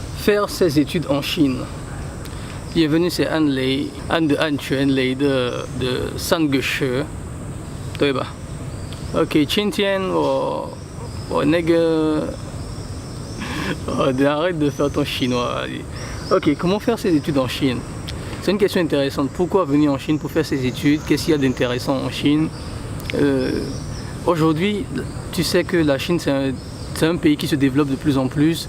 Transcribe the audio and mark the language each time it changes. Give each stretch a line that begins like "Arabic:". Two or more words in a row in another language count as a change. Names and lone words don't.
French: faire ses études en Chine. Bienvenue, c'est Anne Lei, Anne de Anquan Lei de Sangeshe,
Chinese: 对吧 ？OK， 今天我那个
French: arrête de faire ton chinois. OK, comment faire ses études en Chine? C'est une question intéressante. Pourquoi venir en Chine pour faire ses études? Qu'est-ce qu'il y a d'intéressant en Chine? Aujourd'hui, tu sais que la Chine, c'est un pays qui se développe de plus en plus.